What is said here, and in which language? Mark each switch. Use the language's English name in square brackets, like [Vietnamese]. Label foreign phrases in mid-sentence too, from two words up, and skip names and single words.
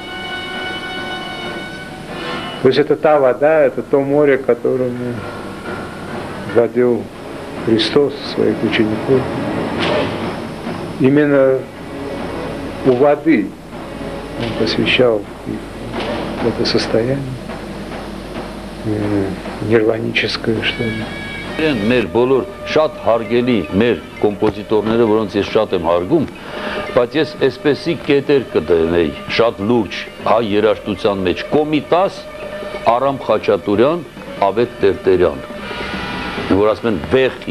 [Russian] То есть это та вода, это то море, которым водил Христос своих учеников. Именно у воды он посвящал их в это состояние нирваническое, что ли. [Armenian] Մեր բոլոր շատ հարգելի մեր կոմպոզիտորները, որոնց ես շատ եմ հարգում, բայց ես այսպեսի կետեր կդնեի, շատ լուրջ հայ երաժշտության մեջ Կոմիտաս, Արամ Խաչատուրյան, Ավետ Տերտերյան, որ ասում են վեխի։